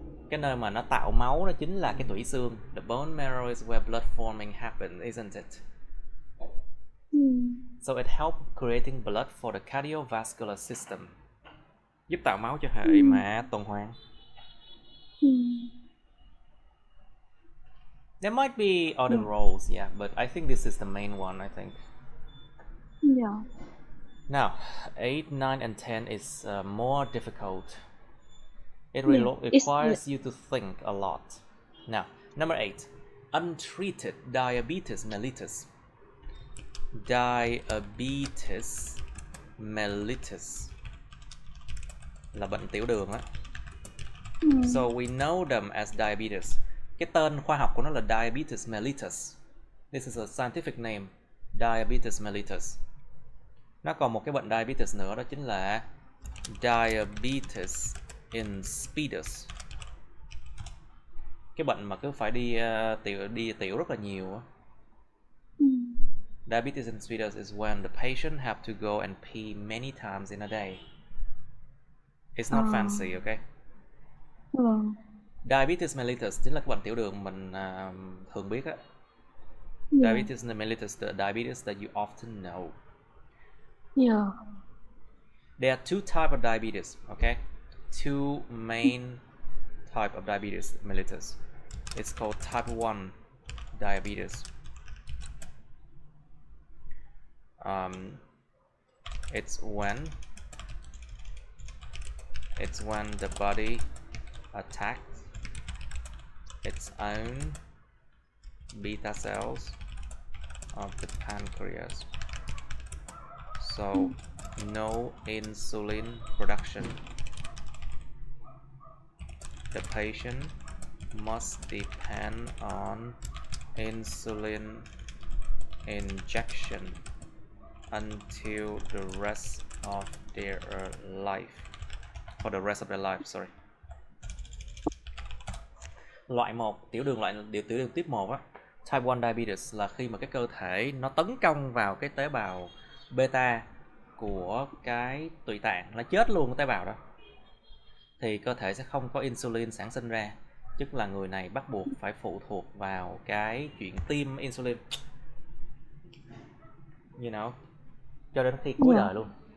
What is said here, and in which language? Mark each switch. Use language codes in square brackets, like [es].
[vi] Cái nơi mà nó tạo máu đó chính là cái tủy xương. [en] The bone marrow is where blood forming happens, isn't it? So it helps creating blood for the cardiovascular system. [vi] Giúp tạo máu cho hệ mà tuần hoàn. [en] There might be other roles, yeah, but I think this is the main one, I think. Yeah. Now, 8, 9, and 10 is more difficult. It requires you to think a lot. Now, number 8, untreated diabetes mellitus. [vi] Diabetes mellitus là bệnh tiểu đường á. [en] So we know them as diabetes. [vi] Cái tên khoa học của nó là Diabetes mellitus. [en] This is a scientific name, Diabetes mellitus. [vi] Nó còn một cái bệnh diabetes nữa, đó chính là Diabetes insipidus. Cái bệnh mà cứ phải đi tiểu rất là nhiều á. [en] Diabetes insipidus is when the patient have to go and pee many times in a day. It's not fancy, okay? [vi] Diabetes mellitus chính là cái bệnh tiểu đường mình thường biết á. [en] Diabetes mellitus, the diabetes that you often know. Yeah. There are two types of diabetes, okay? Two main type of diabetes mellitus. It's called type 1 diabetes. It's when the body attacks its own beta cells of the pancreas. So no insulin production. The patient must depend on insulin injection until the rest of their life. For the rest of their life, sorry. [vi] Loại 1, tiểu đường tiếp 1 á, type 1 diabetes là khi mà cái cơ thể nó tấn công vào cái tế bào beta của cái tụy tạng, nó chết luôn cái tế bào đó, thì cơ thể sẽ không có insulin sản sinh ra, tức là người này bắt buộc phải phụ thuộc vào cái chuyện tiêm insulin, you know, cho đến khi cuối đời luôn.